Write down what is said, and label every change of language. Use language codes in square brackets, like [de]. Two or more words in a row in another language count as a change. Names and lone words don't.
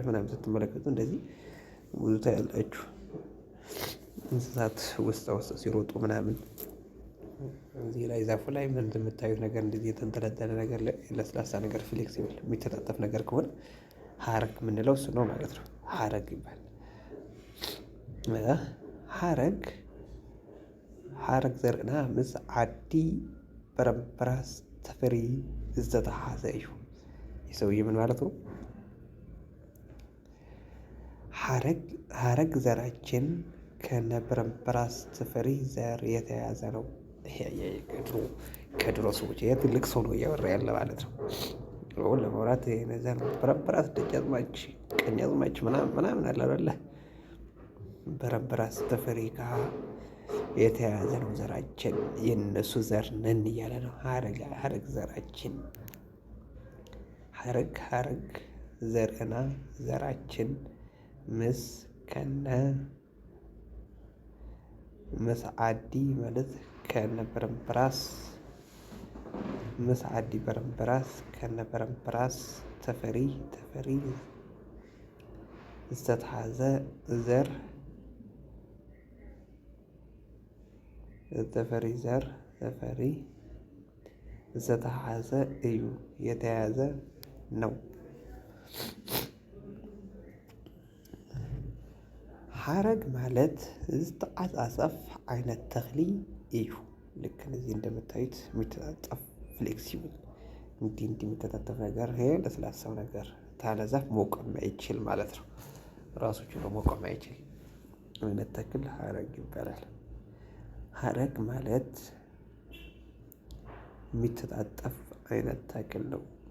[am] ምናምን ስትመለከቱ እንደዚህ ብዙ ታያላችሁ። እንስሳት ውስጥ ሲሮጡ ምናምን እዚህ ላይ ዛፉ ላይ ምን እንደምታዩት ነገር እንደዚህ የተንጠለጠለ ነገር ለስላሳ ነገር ፍሌክሲብል የሚተጣጠፍ ነገር ከሆነ ሀረግ የምንለው እሱ ነው ማለት ነው። ሀረግ ይባላል። [ti] ሀረግ ዘርእና ምስ ዓዲ በረምበራስ ተፈሪ ዝተተሓዘ እዩ። [am] የሰውዬ ምን ማለት ነው? ሀረግ ዘራችን ከነበረምበራስ ተፈሪ ዘር የተያዘ ነው። ከድሮ ሰዎች ትልቅ ሰው ነው እያወራ ያለ ማለት ነው። ለመውራት ነዘር በረምበራስ ደጃዝማች ቀኛዝማች ምናምን አለ አይደለ? በረምበራስ ተፈሪ ጋር የተያያዘ ነው ዘራችን፣ የነሱ ዘር ነን እያለ ነው። ሀረግ ዘራችን፣ ሀረግ ዘርና ዘራችን ምስ ዓዲ ማለት ከነበረምበራስ [ti] ምስ ዓዲ [am] በረምበራስ ከነበረምበራስ ተፈሪ ዝተተሓዘ ዘር ተፈሪ [ti] ዝተተሓዘ እዩ፣ [am] የተያዘ ነው። ሀረግ ማለት [ti] ዝተዓጻጸፍ አይነት ተክሊ እዩ። [am] ልክ እነዚህ እንደምታዩት የሚተጣጠፍ ፍሌክሲብል እንዲህ የሚተጣጠፍ ነገር፣ ይሄ ለስላሳው ነገር ታለዛፍ መቆም አይችል ማለት ነው። ራሱ ችሎ መቆም አይችል አይነት ተክል ሀረግ ይባላል። ሀረግ ማለት የሚተጣጠፍ አይነት ተክል ነው።